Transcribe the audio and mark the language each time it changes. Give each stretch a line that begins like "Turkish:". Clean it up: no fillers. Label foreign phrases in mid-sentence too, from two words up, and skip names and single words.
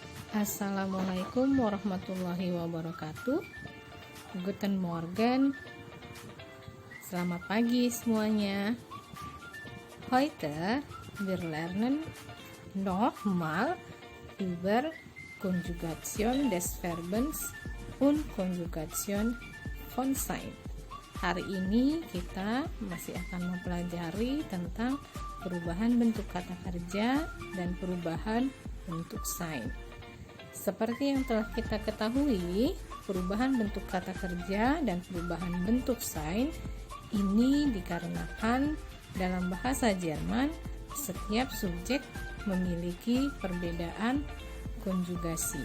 Arabic: السلام عليكم ورحمة الله وبركاته.
German: Guten Morgen.
Indonesian: Selamat pagi semuanya.
German: Heute wir lernen nochmal über Konjugation des Verbens und Konjugation von sein.
Indonesian: Hari ini kita masih akan mempelajari tentang perubahan bentuk kata kerja dan perubahan bentuk sein. Seperti yang telah kita ketahui, perubahan bentuk kata kerja dan perubahan bentuk sein ini dikarenakan dalam bahasa Jerman setiap subjek memiliki perbedaan konjugasi.